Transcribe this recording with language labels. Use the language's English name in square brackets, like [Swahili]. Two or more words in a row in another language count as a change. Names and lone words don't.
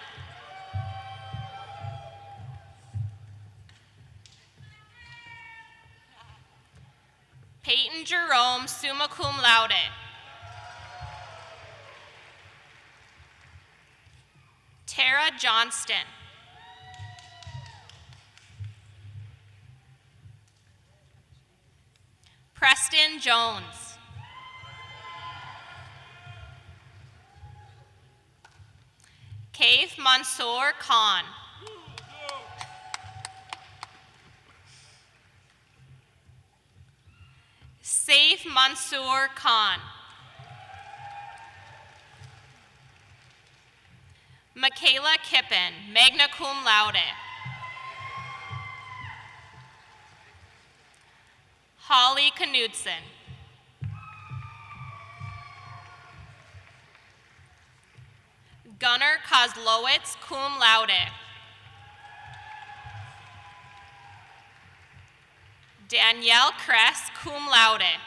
[English] Peyton Jerome, [Latin] summa cum laude. [English] Tara Johnston. Preston Jones. Kaif Mansour Khan. Saif Mansour Khan. Michaela Kippen, [Latin] magna cum laude. [English] Holly Knudsen. Gunnar Kozlowitz, [Latin] cum laude. [English] Danielle Kress, [Latin] cum laude.